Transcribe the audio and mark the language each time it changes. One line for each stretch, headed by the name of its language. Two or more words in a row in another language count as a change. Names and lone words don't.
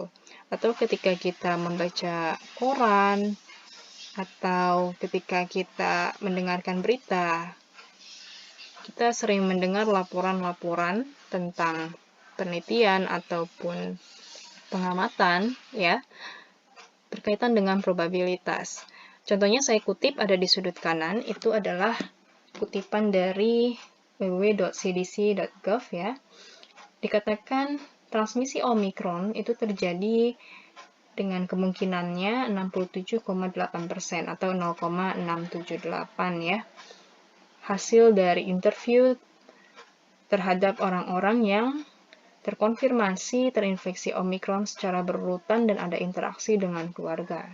Indonesian: Atau ketika kita membaca koran, atau ketika kita mendengarkan berita, kita sering mendengar laporan-laporan tentang penelitian ataupun pengamatan ya berkaitan dengan probabilitas. Contohnya saya kutip ada di sudut kanan, itu adalah kutipan dari www.cdc.gov ya. Dikatakan transmisi Omicron itu terjadi dengan kemungkinannya 67,8% atau 0,678 ya. Hasil dari interview terhadap orang-orang yang terkonfirmasi terinfeksi Omicron secara berurutan dan ada interaksi dengan keluarga.